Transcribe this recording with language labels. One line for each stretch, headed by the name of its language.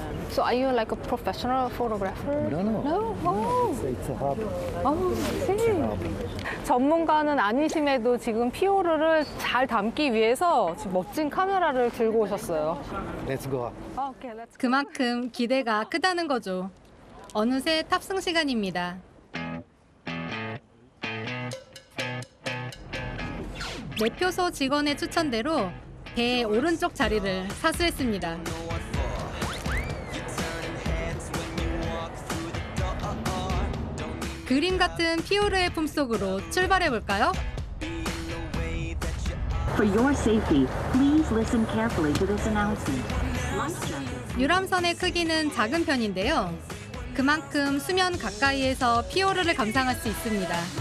English: So are you like a professional photographer? No, no. No? Oh. It's a hobby. Oh, I see.
Korean: 전문가는 아니심에도 지금 피오르를 잘 담기 위해서 지금 멋진 카메라를 들고 오셨어요.
English: Let's go up. Okay, let's
Korean: 그만큼 기대가 크다는 거죠. 어느새 탑승 시간입니다. 매표소 직원의 추천대로 배의 오른쪽 자리를 사수했습니다. 그림 같은 피오르의 품속으로 출발해볼까요?
English: For your safety, please listen carefully to this announcement.
Korean: 유람선의 크기는 작은 편인데요. 그만큼 수면 가까이에서 피오르를 감상할 수 있습니다.